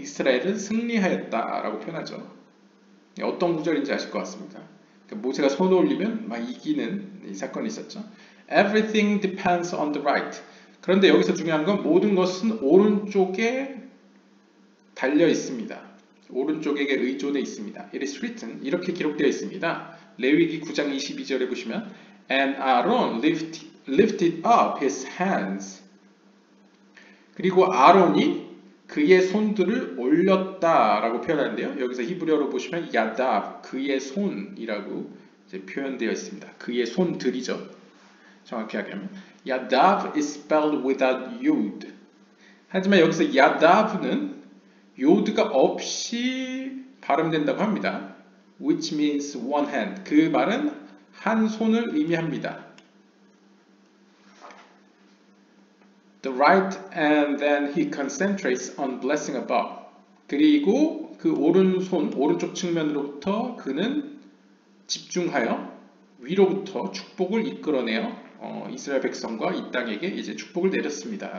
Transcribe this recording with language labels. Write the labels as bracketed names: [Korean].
[Korean] 이스라엘은 승리하였다 라고 표현하죠. 어떤 구절인지 아실 것 같습니다. 그러니까 모세가 손을 올리면 막 이기는 이 사건이 있었죠. [English] Everything depends on the right. [Korean] 그런데 여기서 중요한 건 모든 것은 오른쪽에 달려 있습니다. 오른쪽에게 의존해 있습니다. [English] It is written. [Korean] 이렇게 기록되어 있습니다. 레위기 9장 22절에 보시면 [English] And Aaron lifted up his hands. [Korean] 그리고 아론이 그의 손들을 올렸다라고 표현하는데요. 여기서 히브리어로 보시면 야답, 그의 손이라고 이제 표현되어 있습니다. 그의 손들이죠. 정확히 하면 [English] 야답 is spelled without yod. [Korean] 하지만 여기서 야답은 요드가 없이 발음된다고 합니다. [English] Which means one hand. [Korean] 그 말은 한 손을 의미합니다. [English] The right and then he concentrates on blessing above. [Korean] 그리고 그 오른쪽 측면으로부터 그는 집중하여 위로부터 축복을 이끌어내어 이스라엘 백성과 이 땅에게 이제 축복을 내렸습니다.